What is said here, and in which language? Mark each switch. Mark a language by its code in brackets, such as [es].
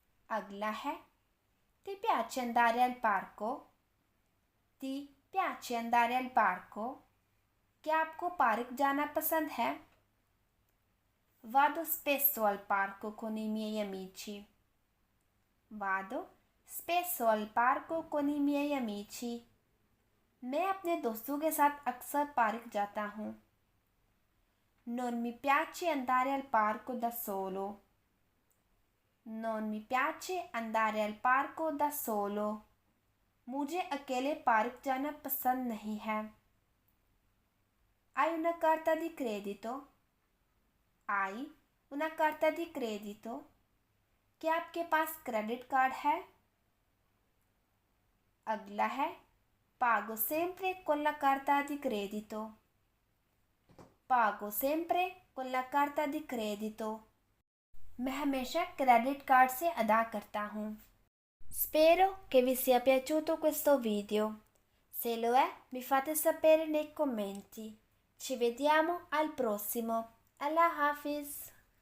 [hi] अगला है [it] Ti piace andare al parco? Ti piace andare al parco? [hi] क्या आपको पार्क जाना पसंद है? [it] Vado spesso al parco con i miei amici. Vado spesso al parco con i miei amici. [hi] मैं अपने दोस्तों के साथ अक्सर पार्क जाता हूँ. [it] Non mi piace andare al parco da solo. Non mi piace andare al parco da solo. [hi] मुझे अकेले पार्क जाना पसंद नहीं है. [it] Hai una carta di credito? Hai una carta di credito? [hi] क्या आपके पास क्रेडिट कार्ड है? अगला है [it] Pago sempre con la carta di credito. Pago sempre con la carta di credito. [hi] मैं hमेशा क्रेडिट कार्ड से अदा करता हूँ. [it] Spero che vi sia piaciuto questo video. Se lo è, mi fate sapere nei commenti. Ci vediamo al prossimo. Allah Hafiz.